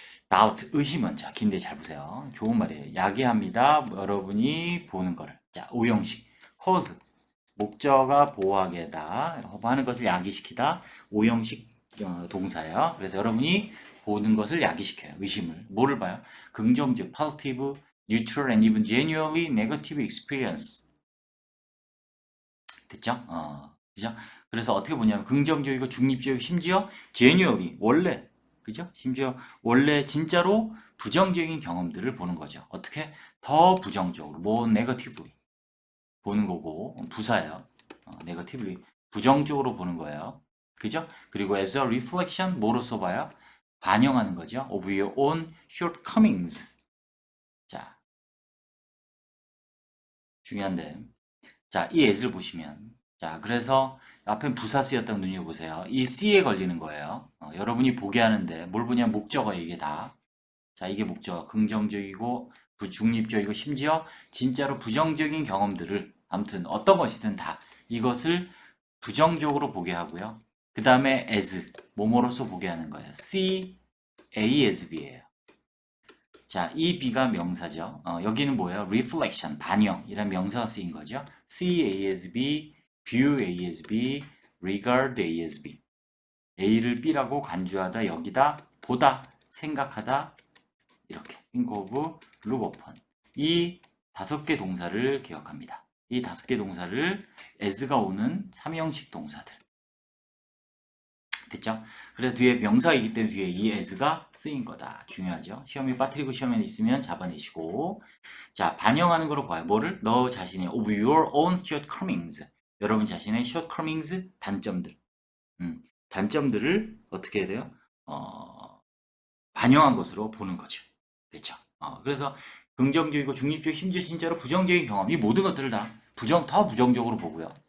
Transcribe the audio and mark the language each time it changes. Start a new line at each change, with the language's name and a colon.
Korean: doubt 의심은 자 긴데 잘 보세요. 좋은 말이에요. 야기합니다. 여러분이 보는 거를. 자, 오형식 cause 목적어가 보호하게다 하는 것을 야기시키다 오형식 동사예요. 그래서 여러분이 보는 것을 야기시켜요. 의심을. 뭐를 봐요? 긍정적,
English: positive, neutral, and even genuinely negative experience.
Korean: 됐죠? 그죠? 그래서 어떻게 보냐면 긍정적이고 중립적이고 심지어 genuinely 원래 그죠? 심지어 원래 진짜로 부정적인 경험들을 보는 거죠. 어떻게? 더 부정적으로,
English: more negatively
Korean: 보는 거고 부사예요. 네거티브리 부정적으로 보는 거예요. 그죠? 그리고
English: as a reflection
Korean: 뭐로써 봐요? 반영하는 거죠.
English: of your own shortcomings.
Korean: 자, 중요한데. 자, 이 as를 보시면 자, 그래서 앞에 부사 쓰였다고 눈여보세요. 이 C에 걸리는 거예요. 여러분이 보게 하는데 뭘 보냐 목적어 이게 다. 자, 이게 목적어. 긍정적이고 중립적이고 심지어 진짜로 부정적인 경험들을 아무튼 어떤 것이든 다 이것을 부정적으로 보게 하고요. 그 다음에 as, 뭐뭐로서 보게 하는 거예요.
English: see, a as b
Korean: 예요. 자, 이 b가 명사죠. 여기는 뭐예요? reflection, 반영이란 명사가 쓰인 거죠.
English: see a as b, view a as b, regard a as b.
Korean: a를 b라고 간주하다, 여기다, 보다, 생각하다, 이렇게.
English: think of, look upon.
Korean: 이 5개 동사를 기억합니다. 이 5개 동사를 as가 오는 3형식 동사들. 됐죠? 그래서 뒤에 명사이기 때문에 뒤에 이 as가 쓰인 거다. 중요하죠? 시험에 빠뜨리고 시험에 있으면 잡아내시고. 자, 반영하는 거로 봐요. 뭐를? 너 자신의
English: of your own shortcomings.
Korean: 여러분 자신의 shortcomings, 단점들. 단점들을 어떻게 해야 돼요? 반영한 것으로 보는 거죠. 됐죠? 그래서 긍정적이고 중립적, 심지어 진짜로 부정적인 경험, 이 모든 것들을 다 더 부정적으로 보고요.